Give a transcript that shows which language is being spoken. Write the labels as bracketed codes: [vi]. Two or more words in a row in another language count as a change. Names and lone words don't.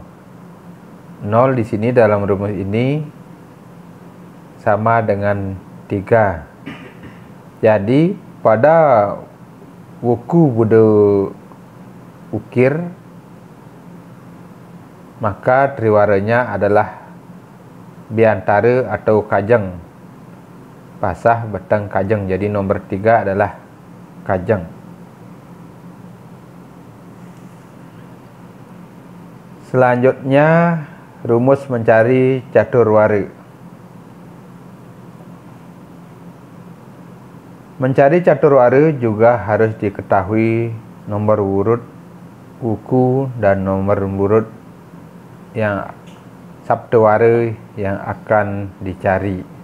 [id] 0 di sini dalam rumus ini sama dengan 3. Jadi pada wuku Buddha ukir maka triwaranya adalah biantara atau kajeng, pasah beteng kajeng. Jadi nomor 3 adalah kajeng. Selanjutnya rumus mencari caturwara. Mencari caturwara juga harus diketahui nomor urut uku dan nomor urut yang sabtawara yang akan dicari.